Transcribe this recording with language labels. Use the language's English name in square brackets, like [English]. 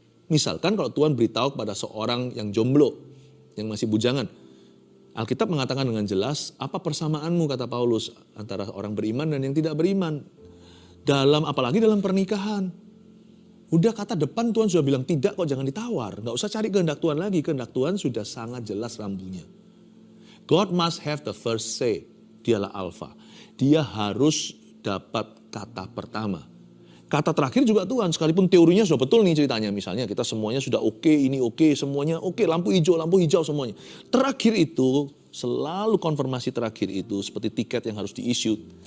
[Indonesian] Misalkan kalau Tuhan beritahu kepada seorang yang jomblo, yang masih bujangan, Alkitab mengatakan dengan jelas, apa persamaanmu kata Paulus antara orang beriman dan yang tidak beriman. Apalagi dalam pernikahan. Udah kata depan Tuhan sudah bilang tidak kok, jangan ditawar. Nggak usah cari kehendak Tuhan lagi, kehendak Tuhan sudah sangat jelas rambunya. [English] God must have the first say, [Indonesian] dialah alfa. Dia harus dapat kata pertama. Kata terakhir juga Tuhan, sekalipun teorinya sudah betul nih ceritanya. Misalnya kita semuanya sudah oke, ini oke, semuanya oke, lampu hijau semuanya. Terakhir itu, selalu konfirmasi terakhir itu seperti tiket yang harus di-issue.